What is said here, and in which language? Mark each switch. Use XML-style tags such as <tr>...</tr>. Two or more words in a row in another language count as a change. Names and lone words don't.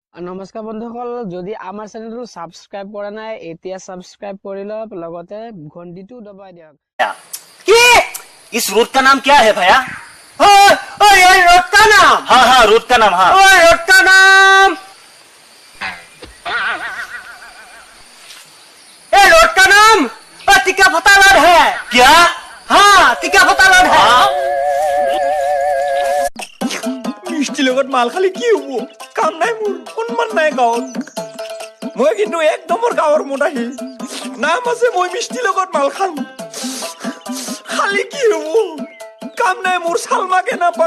<as>নমস্কাৰ বন্ধুসকল, যদি আমাৰ চেনেলটো সাবস্ক্ৰাইব কৰা নাই এতিয়া সাবস্ক্ৰাইব কৰি লওক, লগতে ঘণ্টিটো দবাই দিয়ক।</as> <hi>কি इस रोड का नाम क्या है भैया? ये रोड का नाम? हाँ रोड का नाम। हाँ रोड का नाम, ये रोड का नाम टिका फता रोड है क्या? हाँ टिका फता रोड है।</hi> <as>মিষ্টি লগত মাল খালি কি হব? কাম নাই মোৰ, সন্মান নাই গাঁৱত। মই কিন্তু একদমৰ গাঁৱৰ মোটাহি নাম আছে, মই মিষ্টি লগত মাল খাম। খালি কি হব? কাম নাই মোৰ, চালমাকে নাপাং।</as>